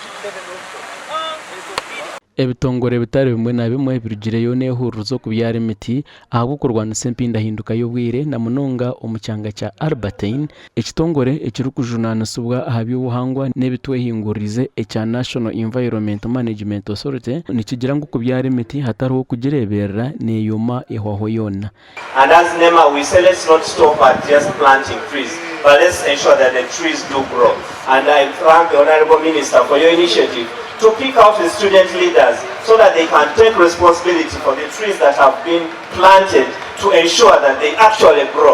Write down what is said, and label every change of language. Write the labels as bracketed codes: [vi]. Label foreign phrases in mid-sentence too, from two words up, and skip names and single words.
[cgg] ebitongore bitari bimwe na bimwe birugireyo n'ehuriro zo kubyara emiti ahagukorwa na sempinda hinduka y'obwire na munonga omukyanga kya Albertine ekitongore ekirikujunanasibwa aha by'obuhangwa n'ebitwehingurize ekya National Environment Management Authority nikigira ngu kubyara emiti hatariho kugireberera n'eyoma ehwaho yona. [en] And as NEMA we say let's not stop at just planting trees, but let's ensure that the trees do grow. And I thank the Honorable Minister for your initiative to pick out the student leaders so that they can take responsibility for the trees that have been planted to ensure that they actually grow.